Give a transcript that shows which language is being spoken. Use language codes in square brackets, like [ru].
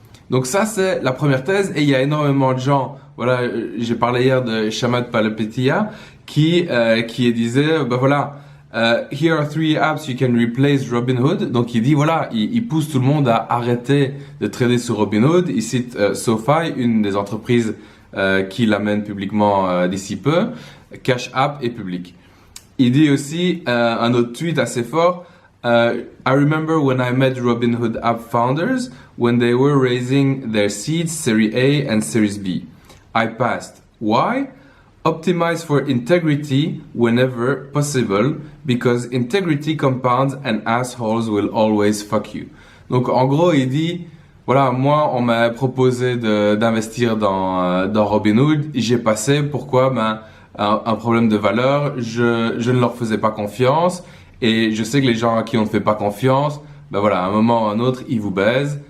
[fr] Donc ça, c'est la première thèse, et il y a énormément de gens, voilà, j'ai parlé hier de Chamath Palihapitiya, qui disait, ben voilà, [en] here are 3 apps you can replace Robinhood. [fr] Donc il dit, voilà, il pousse tout le monde à arrêter de trader sur Robinhood. Il cite SoFi, une des entreprises qui l'amène publiquement d'ici peu, Cash App et Public. Il dit aussi, un autre tweet assez fort, [en] I remember when I met Robinhood app founders when they were raising their seeds, Series A and Series B. I passed. Why? Optimize for integrity whenever possible because integrity compounds and assholes will always fuck you. [fr] Donc en gros, il dit, voilà, moi on m'a proposé d'investir dans Robinhood, j'ai passé, pourquoi? Ben un problème de valeur, je ne leur faisais pas confiance. Et je sais que les gens à qui on ne fait pas confiance, ben voilà, à un moment ou à un autre, ils vous baisent.